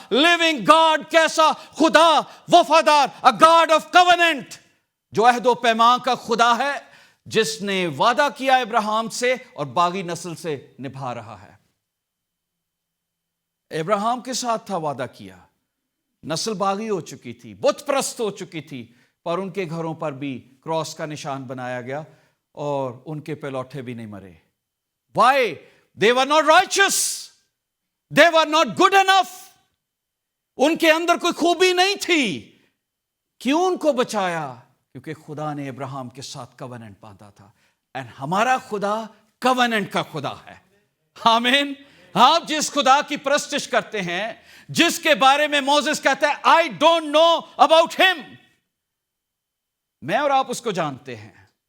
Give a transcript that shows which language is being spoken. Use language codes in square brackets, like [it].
[ur] Living God, کیسا خدا وفادار, [en] a God of covenant, [ur] جو عہد و پیمان کا خدا ہے, جس نے وعدہ کیا ابراہیم سے اور باقی نسل سے نبھا رہا ہے. ابراہیم کے ساتھ تھا وعدہ کیا, نسل باغی ہو چکی تھی, بت پرست ہو چکی تھی, پر ان کے گھروں پر بھی کراس کا نشان بنایا گیا اور ان کے پلوٹھے بھی نہیں مرے. [en] Why? They were not righteous. They were not good enough. [ur] ان کے اندر کوئی خوبی نہیں تھی. کیوں ان کو بچایا؟ کیونکہ خدا نے ابراہیم کے ساتھ کووننٹ باندھا تھا. اور ہمارا خدا کووننٹ کا خدا ہے. آمین. آپ جس خدا کی پرستش کرتے ہیں, جس کے بارے میں موسیٰ کہتا ہے [en] I don't know about him, [ur] میں اور آپ اس کو جانتے ہیں.